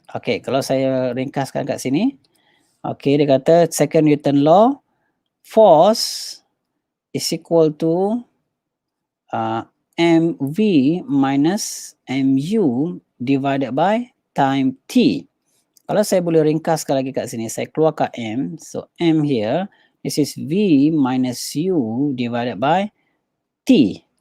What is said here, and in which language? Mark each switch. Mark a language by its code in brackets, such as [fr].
[ms] Okay, kalau saya ringkaskan kat sini. [en] Okay, [ms] dia kata [en] second Newton law, force is equal to mv minus mu divided by time t. [ms] Kalau saya boleh ringkaskan lagi kat sini, saya keluarkan m. [en] So m here, this is v minus u divided by t.